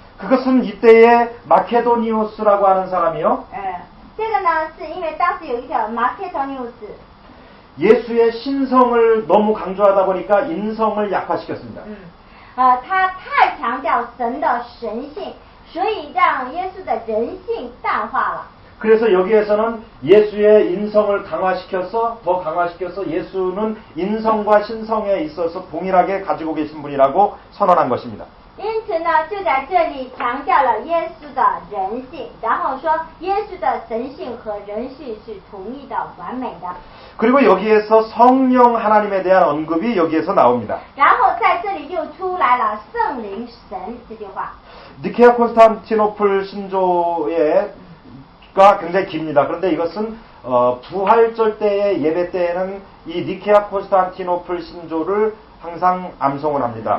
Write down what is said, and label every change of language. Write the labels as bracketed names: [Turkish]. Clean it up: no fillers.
[Korean] 그것은 이때의 마케도니우스라고 하는 사람이요. [Chinese] 这个呢是因为当时有一条马케토니우스 [Korean] 예수의 신성을 너무 강조하다 보니까 인성을 약화시켰습니다. [Chinese] 他太强调神的神性，所以让耶稣的人性淡化了。 [Korean] 그래서 여기에서는 예수의 인성을 더 강화시켜서 예수는 인성과 신성에 있어서 동일하게 가지고 계신 분이라고 선언한 것입니다. [Chinese] 因此呢，就在这里强调了耶稣的人性，然后说耶稣的神性和人性是同一的、完美的。 [Korean] 그리고 여기에서 성령 하나님에 대한 언급이 여기에서 나옵니다. [Chinese] 然后在这里又出来了圣灵神这句话。 [Korean] 니케아 콘스탄티노플 신조가 굉장히 깁니다. 그런데 이것은 부활절 때의 예배 때에는 이 니케아 콘스탄티노플 신조를 항상 암송을 합니다.